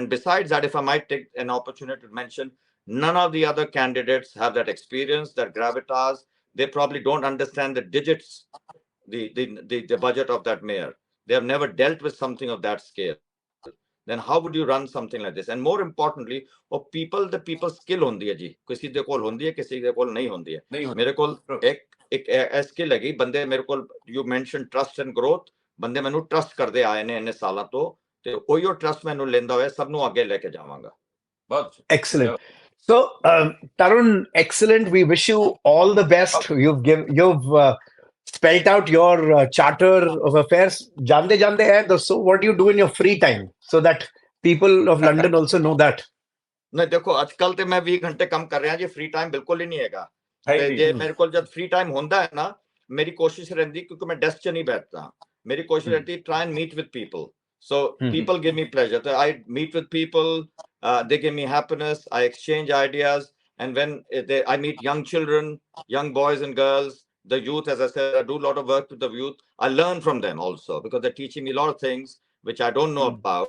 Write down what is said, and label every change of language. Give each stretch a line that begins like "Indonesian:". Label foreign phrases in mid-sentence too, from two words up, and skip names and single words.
English: And besides that, if I might take an opportunity to mention, none of the other candidates have that experience, that gravitas. They probably don't understand the digits, the budget of that mayor. They have never dealt with something of that scale. then how would you run something like this? And more importantly, the people skill
Punjabi: ਹੁੰਦੀ ਹੈ ਜੀ, ਕਿਸੀ ਦੇ ਕੋਲ ਹੁੰਦੀ ਹੈ, ਕਿਸੀ ਦੇ ਕੋਲ ਨਹੀਂ ਹੁੰਦੀ ਹੈ. ਮੇਰੇ ਕੋਲ ਇੱਕ skill ਹੈਗੀ, ਬੰਦੇ ਮੇਰੇ ਕੋਲ,
English: you mentioned trust and growth,
Punjabi: ਬੰਦੇ ਮੈਨੂੰ trust ਕਰਦੇ ਆਏ ਨੇ ਇੰਨੇ ਸਾਲਾਂ ਤੋਂ, ਤੇ ਓਹੀਓ trust ਮੈਨੂੰ ਲੈਂਦਾ ਹੋਇਆ ਸਭ ਨੂੰ ਅੱਗੇ ਲੈ ਕੇ ਜਾਵਾਂਗਾ.
English: Excellent. So, Tarun, excellent. We wish you all the best. You've spelt out your charter of affairs.
Punjabi: ਜਾਂਦੇ ਹੈ.
English: So, what do you do in your free time so that people of London also know that?
Punjabi: ਨਹੀਂ ਦੇਖੋ, ਅੱਜਕੱਲ੍ਹ ਤੇ ਮੈਂ 20 ਘੰਟੇ ਕੰਮ ਕਰ ਰਿਹਾ ਜੀ,
English: free time
Punjabi: ਬਿਲਕੁਲ ਹੀ ਨਹੀਂ ਹੈਗਾ. ਤੇ ਜੇ ਮੇਰੇ ਕੋ ਜਬ
English: free time
Punjabi: ਹੁੰਦਾ ਹੈ ਨਾ, ਮੇਰੀ ਕੋਸ਼ਿਸ਼ ਰਹਿੰਦੀ, ਕਿਉਂਕਿ ਮੈਂ ਡੈਸਕ ਚ ਨਹੀਂ ਬੈਠਦਾ, ਮੇਰੀ ਕੋਸ਼ਿਸ਼ ਰਹਿੰਦੀ
English: try and meet with people. So people give me pleasure. So I meet with people, they give me happiness, I exchange ideas, and when I meet young children, young boys and girls, the youth, as I said, I do a lot of work with the youth. I learn from them also, because they're teaching me a lot of things which I don't know about.